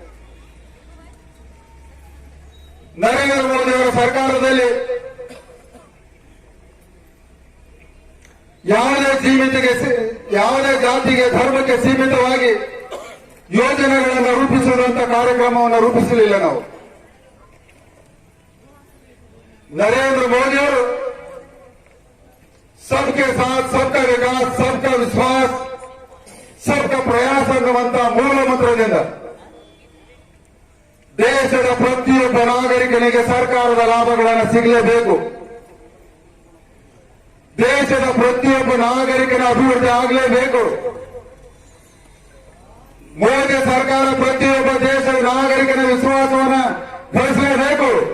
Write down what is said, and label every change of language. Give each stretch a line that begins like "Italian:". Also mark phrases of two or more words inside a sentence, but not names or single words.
Kannada: ನರೇಂದ್ರ ಮೋದಿ ಅವರ ಸರ್ಕಾರದಲ್ಲಿ ಯಾವುದೇ ಜಾತಿಗೆ ಧರ್ಮಕ್ಕೆ ಸೀಮಿತವಾಗಿ ಯೋಜನೆಗಳನ್ನು ರೂಪಿಸುವಂತ ಕಾರ್ಯಕ್ರಮವನ್ನು ರೂಪಿಸಲಿಲ್ಲ ನಾವು. ನರೇಂದ್ರ ಮೋದಿಯವರು
Hindi: सबके साथ सबका विकास सबका विश्वास सबका
Kannada: ಪ್ರಯಾಸ ಅನ್ನುವಂತ ಮೂಲ ಮಂತ್ರದಿಂದ ದೇಶದ ಪ್ರತಿಯೊಬ್ಬ ನಾಗರಿಕನಿಗೆ ಸರ್ಕಾರದ ಲಾಭಗಳನ್ನು ಸಿಗಲೇಬೇಕು. ದೇಶದ ಪ್ರತಿಯೊಬ್ಬ ನಾಗರಿಕನ ಅಭಿವೃದ್ಧಿ ಆಗಲೇಬೇಕು. ಮೋದಿ ಸರ್ಕಾರ ಪ್ರತಿಯೊಬ್ಬ ದೇಶದ ನಾಗರಿಕನ ವಿಶ್ವಾಸವನ್ನು ಗಳಿಸಲೇಬೇಕು.